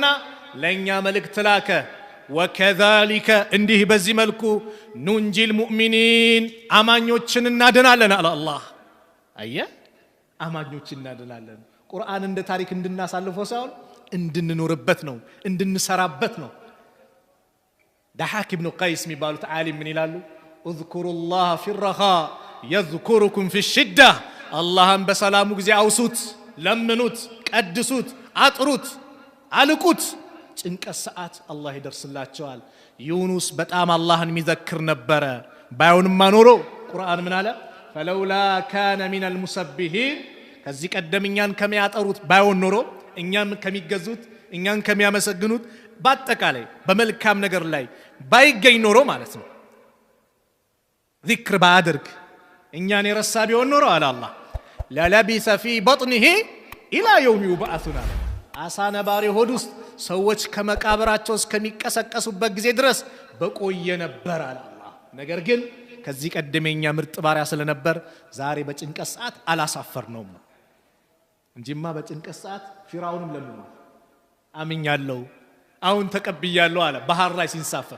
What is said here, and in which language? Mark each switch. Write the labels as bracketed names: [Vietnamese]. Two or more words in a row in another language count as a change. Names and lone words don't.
[Amharic] ለኛ መልእክት ላከ። ወከዛሊከ እንዲህ በዚህ መልኩ [Arabic] ننجي المؤمنين [Amharic] አማኞችን እናድናለን አለ አላህ። አየ አማኞችን እናድናለን። ቁርአን እንደ ታሪክ እንድናሳልፈው ሳይሆን እንድንኖርበት ነው እንድንሰራበት ነው ዳሐክ ኢብኑ ቀይስ የሚባሉት ዓሊም ምን ይላሉ [Arabic] اذكروا الله في الرخاء يذكركم في الشدة [Amharic] አላህን በሰላሙ ጊዜ አውሱት ለምኑት ቀድሱት አጥሩት አልቁት ጭንቀት ሰዓት አላህ ይደርስላቸዋል ዩኑስ በጣም አላህን የሚዘክር ነበር ባይሆንማ ኖሮ ቁርአን ምን አለ [Arabic] فلولا كان من المسبحين [Amharic] ከዚህ ቀደምኛን ከሚያጠሩት ባይሆን ኖሮ እኛም ከሚገዙት እኛን ከሚያመሰግኑት በአጠቃላይ በመልካም ነገር ላይ ባይገኝ ኖሮ ማለት ነው ዚክር ባድርግ እኛን የረሳ ቢሆን ኖሮ አለ አላህ ለለቢሰ [Arabic] في بطنه الى يوم يبعثون [Amharic] አሳ ነባሪ ሆድ ውስጥ ሰዎች ከመቃብራቸው እስከሚቀሰቀሱበት ጊዜ ድረስ በቆየ ነበር አለ አላህ ነገር ግን ከዚህ ቀደመኛ ምርጥ ባሪያ ስለነበር ዛሬ በጭንቀት ሰዓት አላሳፈርነውም እንጂማ በጭንቀት ሰዓት ፊራውንም ለምኗል አምኛለሁ አሁን ተቀብያለሁ አለ ባህር ላይ ሲንሳፈፍ